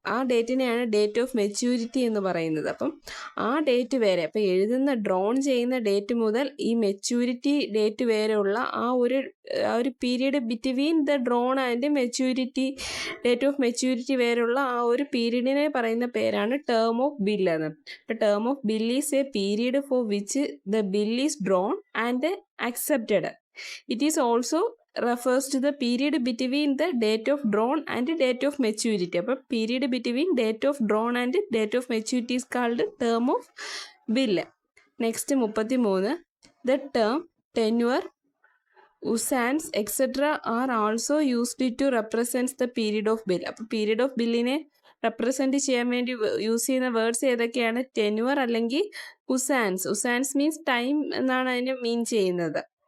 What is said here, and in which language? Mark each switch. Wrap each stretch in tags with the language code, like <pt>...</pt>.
<ml>ആ ഡേറ്റിനെയാണ് date of maturity എന്ന് പറയുന്നത്. അപ്പം ആ ഡേറ്റ് വരെ, അപ്പം എഴുതുന്ന ഡ്രോൺ ചെയ്യുന്ന ഡേറ്റ് മുതൽ ഈ മെച്യൂരിറ്റി ഡേറ്റ് വരെയുള്ള ആ ഒരു</ml> <en>period between the drawn and maturity date of maturity</en> <ml>വരെയുള്ള ആ ഒരു പീരീഡിനെ പറയുന്ന പേരാണ് ടേം ഓഫ് ബിൽ എന്ന്.</ml> <en>Term of bill is a period for which the bill is drawn and accepted. It is also refers to the period between the date of drawn and date of maturity.</en> <ml>അപ്പോൾ</ml> <en>period between date of drawn and date of maturity</en> <ml>is called term of bill.</ml> <en>Next 33. The term tenure, usance, etc. are also used to represent the period of bill.</en> <ml>അപ്പോൾ period of billനെ represent ചെയ്യാൻ വേണ്ടി use ചെയ്യുന്ന words ഏതൊക്കെയാണ്? Tenure അല്ലെങ്കിൽ ഉസാൻസ്.</ml> <en>usance means time</en> <ml>എന്നാണ് അതിന് മീൻ ചെയ്യുന്നത്.</ml>